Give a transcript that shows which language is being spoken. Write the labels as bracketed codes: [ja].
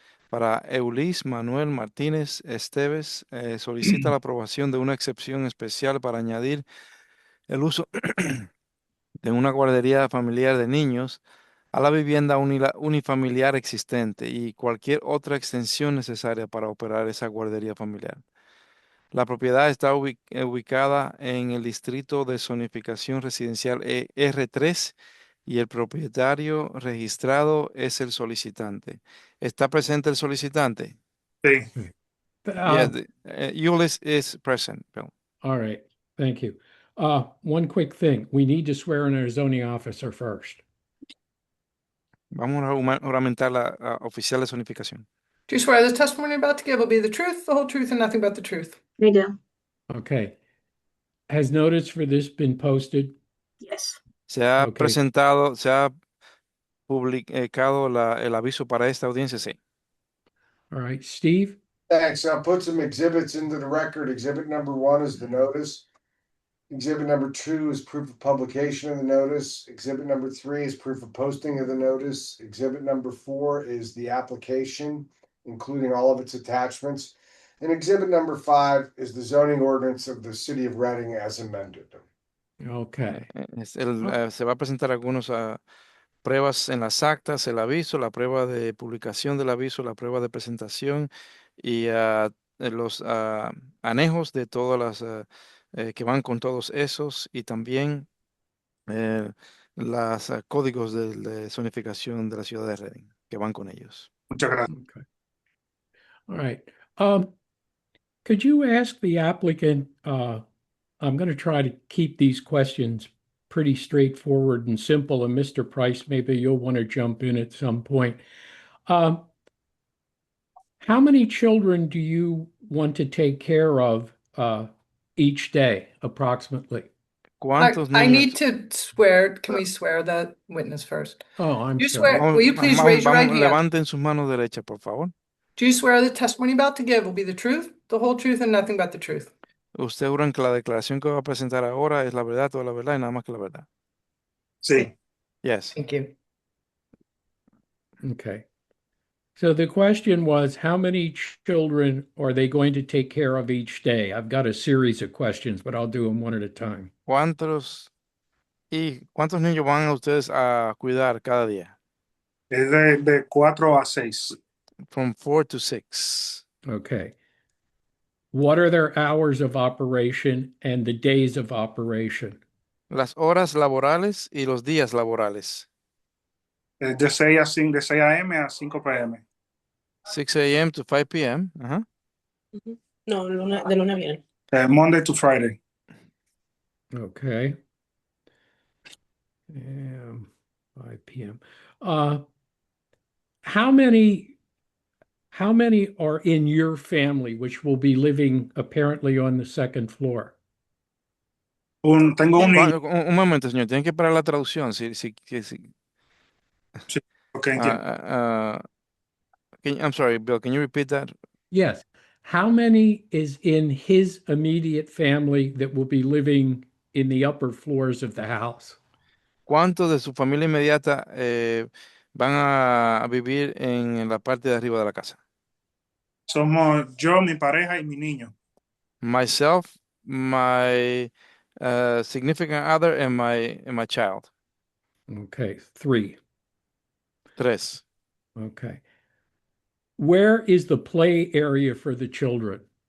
[es] Para Eulis Manuel Martínez Esteves, solicita la aprobación de una excepción especial para añadir el uso de una guardería familiar de niños a la vivienda unifamiliar existente y cualquier otra extensión necesaria para operar esa guardería familiar. La propiedad está ubicada en el distrito de zonificación residencial R3 y el propietario registrado es el solicitante. ¿Está presente el solicitante? Sí. [en] Yes, Ulis is present, Bill. All right. Thank you. One quick thing. We need to swear in our zoning officer first. [es] Vamos a juramentar la oficial de zonificación. [en] Do you swear the testimony you're about to give will be the truth, the whole truth, and nothing but the truth? I do. Okay. Has notice for this been posted? Yes. [es] Se ha [en] Okay. [es] presentado, se ha publicado el aviso para esta audiencia, sí. [en] All right. Steve? Thanks. I'll put some exhibits into the record. Exhibit number 1 is the notice. Exhibit number 2 is proof of publication of the notice. Exhibit number 3 is proof of posting of the notice. Exhibit number 4 is the application, including all of its attachments. And exhibit number 5 is the zoning ordinance of the city of Reading as amended. Okay. [es] Se va a presentar algunos pruebas en las actas, el aviso, la prueba de publicación del aviso, la prueba de presentación y los anejos de todas las que van con todos esos y también los códigos de zonificación de la ciudad de Reading que van con ellos. Muchas gracias. [en] Okay. All right. Could you ask the applicant, I'm going to try to keep these questions pretty straightforward and simple, and Mr. Price, maybe you'll want to jump in at some point. How many children do you want to take care of each day, approximately? I need to swear. Can we swear the witness first? Oh, I'm You sorry. swear? Will you please raise your right hand? [es] Levanten sus manos derechas, por favor. [en] Do you swear the testimony you're about to give will be the truth, the whole truth, and nothing but the truth? [es] Usted juran que la declaración que va a presentar ahora es la verdad, toda la verdad y nada más que la verdad. Sí. [en] Yes. Thank you. Okay. So the question was, how many children are they going to take care of each day? I've got a series of questions, but I'll do them one at a time. [es] ¿Cuántos niños van a ustedes a cuidar cada día? Es de 4 a 6. [en] From 4 to 6. Okay. What are their hours of operation and the days of operation? [es] Las horas laborales y los días laborales. De 6 a 5, de 6 a.m. a 5 p.m. [en] 6 a.m. to 5 p.m. [es] No, de lunes a viernes. [en] Monday to Friday. Okay. 5 p.m. How how many are in your family, which will be living apparently on the second floor? [es] Tengo un niño. Un momento, señor, tienen que parar la traducción. Sí. Sí, ok, entiendo. [en] I'm sorry, Bill, can you repeat that? Yes. How many is in his immediate family that will be living in the upper floors of the house? [es] ¿Cuántos de su familia inmediata van a vivir en la parte de arriba de la casa? Somos yo, mi pareja y mi niño. [en] Myself, my significant other, and my child. Okay, 3. 3. Okay. Where is the play area for the children?